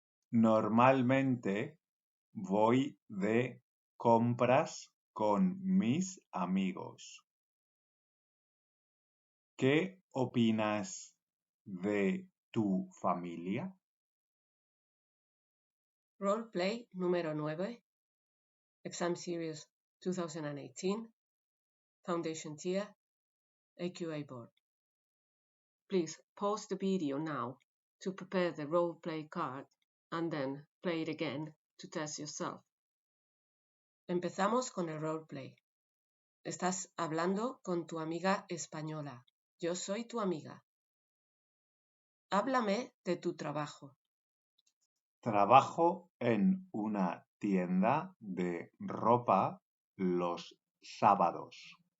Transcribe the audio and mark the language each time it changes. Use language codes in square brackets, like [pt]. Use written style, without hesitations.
[es] Normalmente voy de compras con mis amigos. ¿Qué opinas de tu familia? Roleplay número 9. [en] Exam Series 2018, Foundation Tier, AQA Board. Please pause the video now to prepare the roleplay card and then play it again to test yourself. [es] Empezamos con el roleplay. Estás hablando con tu amiga española. Yo soy tu amiga. Háblame de tu trabajo. Trabajo en una tienda de ropa los sábados.